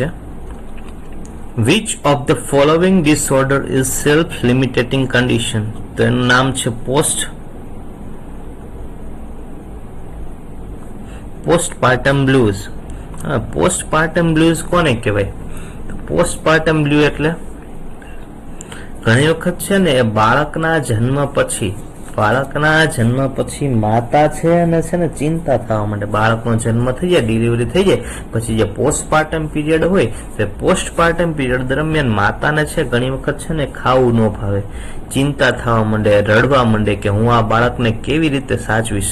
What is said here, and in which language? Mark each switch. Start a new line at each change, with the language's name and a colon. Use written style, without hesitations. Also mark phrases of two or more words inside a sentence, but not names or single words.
English: Which of the following disorder is self-limiting condition?
Gujarati: તો એનું નામ છે
English: postpartum blues. postpartum blues
Gujarati: કોને કહેવાય?
English: postpartum blues
Gujarati: એટલે ઘણી વખત છે ને એ બાળકના જન્મ પછી બાળકના જન્મ પછી માતા છે અને છે ને ચિંતા થવા માંડે. બાળકનો જન્મ થઈ જાય, ડિલિવરી થઈ જાય પછી જે
English: postpartum period
Gujarati: હોય તે
English: postpartum period
Gujarati: દરમિયાન માતાને છે ઘણી વખત છે ને ખાવું ન ભાવે, ચિંતા થવા માંડે, રડવા માંડે કે હું આ બાળકને કેવી રીતે સાચવીશ.